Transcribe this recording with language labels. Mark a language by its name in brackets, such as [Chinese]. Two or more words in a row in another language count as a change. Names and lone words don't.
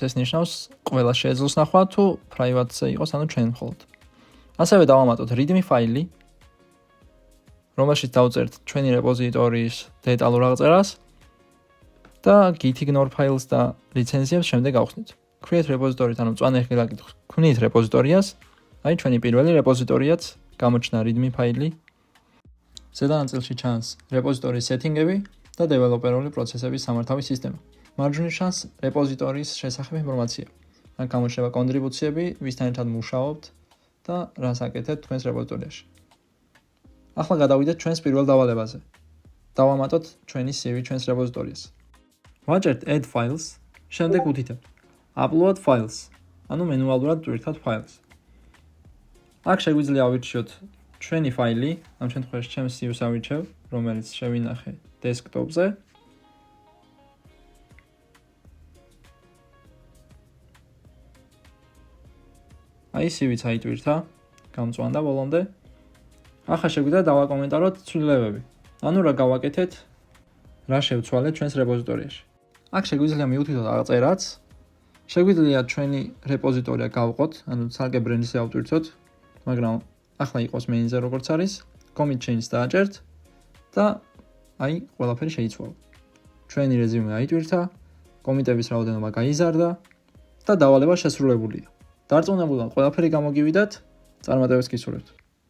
[Georgian] ეს ნიშნავს ყველა შეეძლოს ნახვა თუ private-ზე იყოს, ანუ ჩვენ მხოლოდ. ასევე დავამატოთ readme ფაილი, რომელშიც დავწერთ ჩვენი რეპოზიტორის დეტალურ აღწერას და [English] gitignore files [Georgian] და ლიცენზიებს შემდეგ გავხსნით. [English] create repository-თ, [Georgian] ანუ მწვანე ხილაკით ქმნით რეპოზიტორიას, აი ჩვენი პირველი რეპოზიტორიაც გამოჩნდა readme ფაილი. ზედა ნაწილში ჩანს რეპოზიტორის სეტინგები და დეველოპერული პროცესების სამართავი სისტემა. მარჯვნივ ჩანს რეპოზიტორის შესახებ ინფორმაცია. აქ გამოჩნდება კონტრიბუციები, ვისთან ერთად მუშაობთ და რას აკეთებთ თქვენს რეპოზიტორიაში. ახლა გადავიდეთ ჩვენს პირველ დავალებაზე. დავამატოთ ჩვენი CV ჩვენს რეპოზიტორიას. ვაჭერთ [English] add files, [Georgian] შემდეგ უთითებთ [English] upload files, [Georgian] ანუ მენუალურად ვირთვათ ფაილს. აქ შეგვიძლია ავირჩიოთ ჩვენი ფაილი, ამ შემთხვევაში ჩემს CV-ს ავირჩევ, რომელიც შევინახე desktop-ზე. აი CV-ც აიტვირთა, გამწვანდა ბოლომდე. ახლა შეგვიძლია დავაკომენტაროთ ცვლილებები. ანუ რა გავაკეთეთ, რა შევცვალეთ ჩვენს რეპოზიტორიაში. აქ შეგვიძლია მიუთითოთ აღწერაც. შეგვიძლია ჩვენი რეპოზიტორია გავყოთ, ანუ ცალკე ბრენდზე ავტვირთოთ, მაგრამ ახლა იყოს main-ზე როგორც არის, [English] commit change [Georgian] დააჭერთ და აი ყველაფერი შეიცვალა. ჩვენი რეზიუმე აიტვირთა, კომიტების რაოდენობა გაიზარდა და დავალება შესრულებულია. დარწმუნებულად ყველაფერი გამოგივიდათ, წარმატებას გისურვებთ.